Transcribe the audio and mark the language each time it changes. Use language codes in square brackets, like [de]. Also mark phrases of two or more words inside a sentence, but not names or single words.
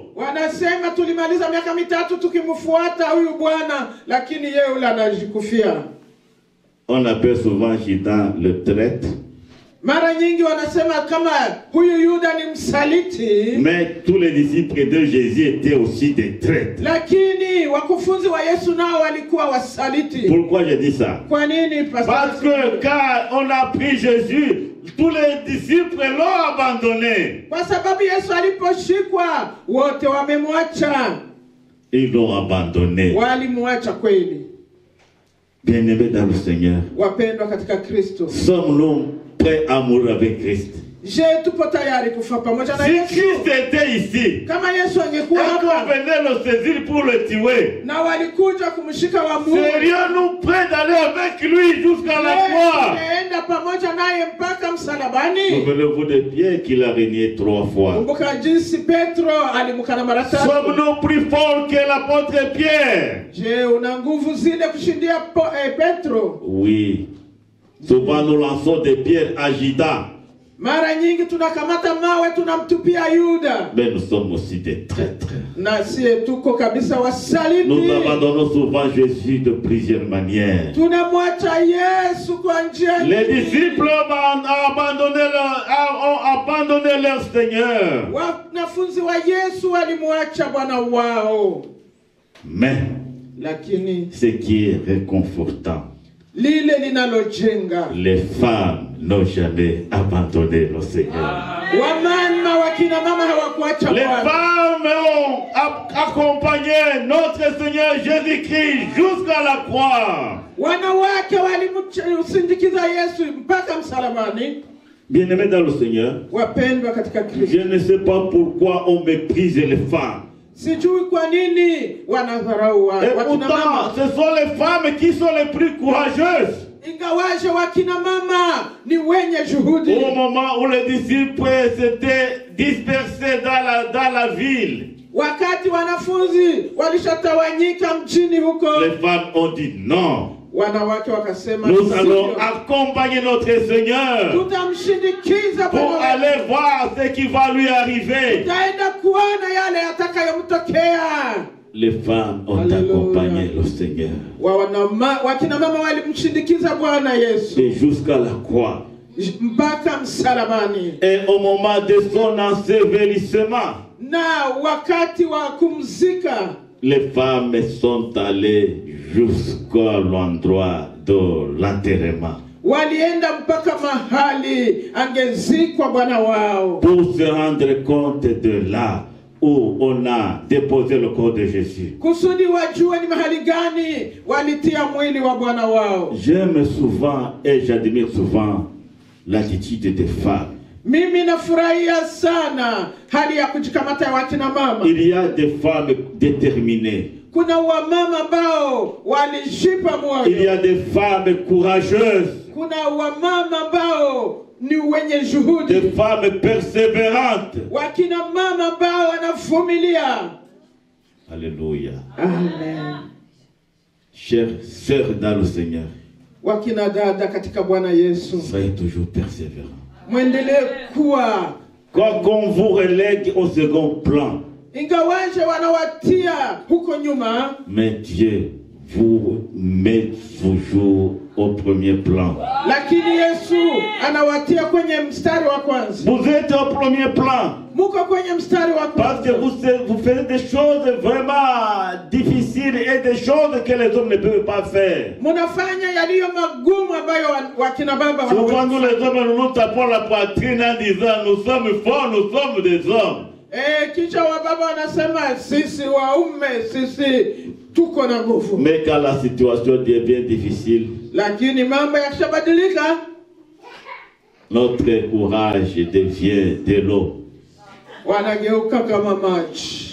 [sw] Wanasema tulimaliza miaka mitatu tukimfuata huyu bwana, lakini yeye yule anajikufia. [fr] On appelle souvent Judas le traître. [sw] Mara nyingi wanasema kama huyu Yuda ni msaliti. [fr] Mais tous les disciples de Jésus étaient aussi des traîtres. [sw] Lakini wakufunzi wa Yesu nao walikuwa wasaliti. [fr] Pourquoi je dis ça? [sw] Kwa nini [fr] Parce que quand on a pris Jésus, tous les disciples l'ont abandonné. [sw] Kwa sababu Yesu aliposhikwa wote wamemwacha. [fr] Ils l'ont abandonné. [sw] Walimwacha kweli. [fr] Bien-aimés dans le Seigneur, [sw] Wapendwa katika Kristo. [fr] sommes-nous prêts à mourir avec Christ? [sw] Je tupo tayari kufa pamoja na [fr] Si [sw] Yesu. [fr] Christ était ici, [sw] Kama Yesu angekuwa [fr] et qu'on [sw] hapa [fr] venait le saisir pour le tuer, [sw] na walikuja kumshika wamuue, [fr] serions-nous prêts d'aller avec lui jusqu'à la croix? [sw] tunaenda pamoja naye mpaka msalabani. [fr] Souvenez-vous de Pierre qu'il a régné 3 fois. [sw] Kumbuka jinsi Petro alimkana mara 3. [fr] Sommes-nous plus forts que l'apôtre Pierre? [sw] Je, una nguvu zile kushindia Petro? [fr] Oui. Souvent nous lançons des pierres à Judas. [sw] Mara nyingi tunakamata mawe tunamtupia Yuda. [fr] Mais nous sommes aussi des traîtres. [sw] Na sie tuko kabisa wasaliti. [fr] Nous abandonnons souvent Jésus de plusieurs manières. [sw] Tunamwacha Yesu kwa njia nyingi. [fr] Les disciples ont abandonné leur Seigneur. [sw] Wanafunzi wa Yesu walimwacha Bwana wao. [fr] Mais [sw] Lakini [fr] ce qui est réconfortant, [sw] lile linalojenga, [fr] les femmes n'ont jamais abandonné le Seigneur. [sw] wamama wakina mama hawakuacha [fr] Les [sw] Bwana. [fr] femmes ont accompagné notre Seigneur Jésus-Christ jusqu'à la croix. [sw] Wanawake walimsindikiza Yesu mpaka msalabani. [fr] Bien-aimés dans le Seigneur, [sw] Wapendwa katika [fr] je [sw] Kristo. [fr] ne sais pas pourquoi on méprise les femmes. [sw] Sijui kwa nini wanadharau [fr] Et [sw] wakina [fr] pourtant, [sw] mama. [fr] ce sont les femmes qui sont les plus courageuses. [sw] Ingawaje wakina mama ni wenye juhudi. [fr] Au moment où les disciples s'étaient dispersés dans la ville, [sw] Wakati wanafunzi walishatawanyika mjini huko, [fr] les femmes ont dit non. [sw] wanawake wakasema [fr] Nous allons [sw] sivyo. [fr] accompagner notre Seigneur [sw] Tutamshindikiza [fr] pour [sw] Bwana wetu. [fr] aller voir ce qui va lui arriver. [sw] Tutaenda kuona yale yatakayomtokea. [fr] Les femmes ont Alléluia. accompagné le Seigneur. [sw] Wakina mama walimshindikiza Bwana Yesu [fr] Et jusqu'à la croix. [sw] mpaka msalabani. [fr] Et au moment de son ensevelissement, [sw] Na wakati wa kumzika, [fr] les femmes sont allées jusqu'à l'endroit de l'enterrement [sw] walienda mpaka mahali angezikwa Bwana wao, [fr] pour se rendre compte de là où on a déposé le corps de Jésus. [sw] kusudi wajue ni mahali gani walitia mwili wa Bwana wao. [fr] J'aime souvent et j'admire souvent l'attitude des femmes. [sw] Mimi nafurahia sana hali ya kujikamata ya wakina mama. [fr] Il y a des femmes déterminées. [sw] Kuna wamama ambao walishipa [fr] Il y [sw] moyo. [fr] a des femmes courageuses. [sw] Kuna wamama ambao ni wenye juhudi. [fr] Des femmes persévérantes. [sw] Wakina mama ambao wanavumilia. Alléluia. Amen. [fr] Chères sœurs dans le Seigneur, [sw] Wakina dada katika Bwana Yesu, [fr] soyez toujours persévérants. [sw] mwendelee kuwa, [fr] Quoi qu'on vous relègue au second plan, [sw] ingawaje wanawatia huko nyuma, [fr] mais Dieu vous met toujours au premier plan. [sw] lakini Yesu anawatia kwenye mstari wa kwanza. [fr] Vous êtes au premier plan [sw] Muko kwenye mstari wa [fr] parce que [sw] kwanza. [fr] vous faites des choses vraiment difficiles et des choses que les hommes ne peuvent pas faire. [sw] Munafanya yaliyo magumu ambayo wakina baba [fr] Souvent nous [sw] hawawezi. [fr] les hommes nous tapons la poitrine en disant nous sommes forts, nous sommes des hommes. [sw] Kisha wababa wanasema sisi waume, sisi tuko na nguvu. [fr] Mais quand la situation devient difficile, [sw] Lakini mambo yakishabadilika, [fr] notre courage devient de l'eau. [sw] wanageuka kama maji.